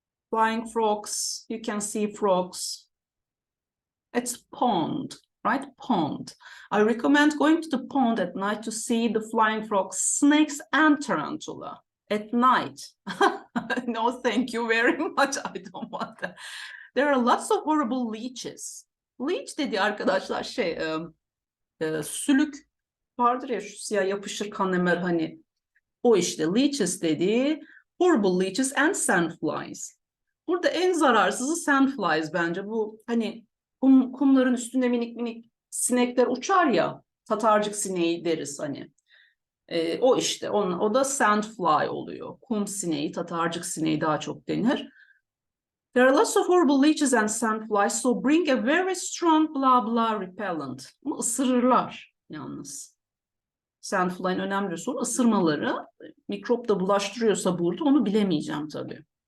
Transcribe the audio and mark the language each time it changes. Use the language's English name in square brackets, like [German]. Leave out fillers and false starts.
[English] Flying frogs, you can see frogs. It's pond, right? Pond. I recommend going to the pond at night to see the flying frogs, snakes, and tarantula. At night. No, thank you very much. I don't want that. There are lots of horrible leeches. [Turkish] Leech dedi arkadaşlar sülük vardır ya, şu siyah yapışır kanlımer, hani o işte leeches dedi. [English] Horrible leeches and sandflies. [Turkish] Burada en zararsızı sandflies bence. Bu hani kumların üstünde minik minik sinekler uçar ya, tatarcık sineği deriz hani. O işte o da sandfly oluyor. Kum sineği, tatarcık sineği daha çok denir. [English] There are lots of horrible leeches and sandflies, so bring a very strong blah blah repellent. [Turkish] Ama ısırırlar yalnız. Sandfly'ın önemli sorun ısırmaları. Mikrop da bulaştırıyorsa burada onu bilemeyeceğim tabii.